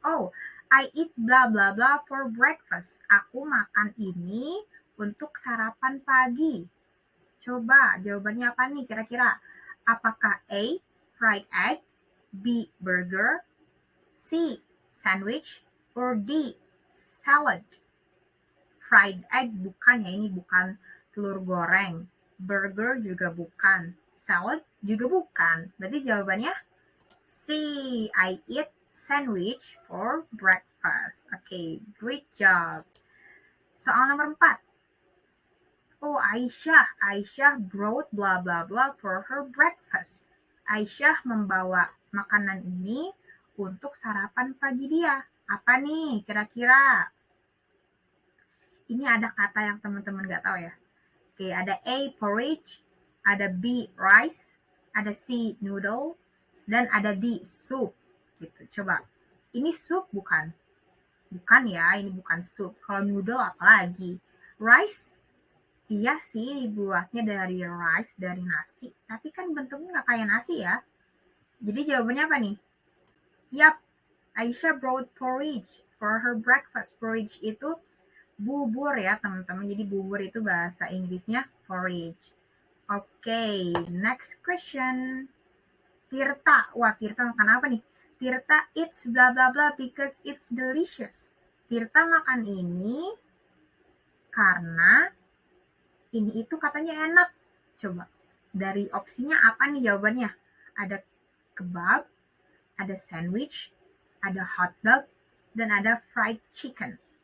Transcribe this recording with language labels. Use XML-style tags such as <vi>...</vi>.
<en>Oh, I eat blah blah blah for breakfast.</en> <id>Aku makan ini untuk sarapan pagi. Coba, jawabannya apa nih kira-kira? Apakah A, fried egg, B, burger, C, sandwich, or D, salad? Fried egg bukan ya, ini bukan telur goreng. Burger juga bukan. Salad juga bukan. Berarti jawabannya</id> <en>C, I eat sandwich for breakfast. Okay, great job.</en> <id>Soal nomor 4.</id> <en>Oh, Aisyah brought blah blah blah for her breakfast.</en> <id>Aisyah membawa makanan ini untuk sarapan pagi dia. Apa nih kira-kira? Ini ada kata yang teman-teman nggak tahu ya. Oke, ada A, porridge, ada B, rice, ada C, noodle, dan ada D, soup. Gitu. Coba, ini soup bukan? Bukan ya, ini bukan soup. Kalau noodle apalagi? Rice? Iya sih, dibuatnya dari rice, dari nasi. Tapi kan bentuknya nggak kayak nasi ya. Jadi jawabannya apa nih?</id> <en>Yap, Aisyah brought porridge for her breakfast.</en> <id>Porridge itu bubur ya teman-teman. Jadi bubur itu bahasa Inggrisnya porridge.</id> <en>Oke, next question. Tirta.</en> <id>Wah, Tirta makan apa nih?</id> <en>Tirta eats blah blah blah because it's delicious.</en> <id>Tirta makan ini karena ini itu katanya enak. Coba, dari opsinya apa nih jawabannya? Ada kebab, ada sandwich, ada hotdog, dan ada fried chicken.</id>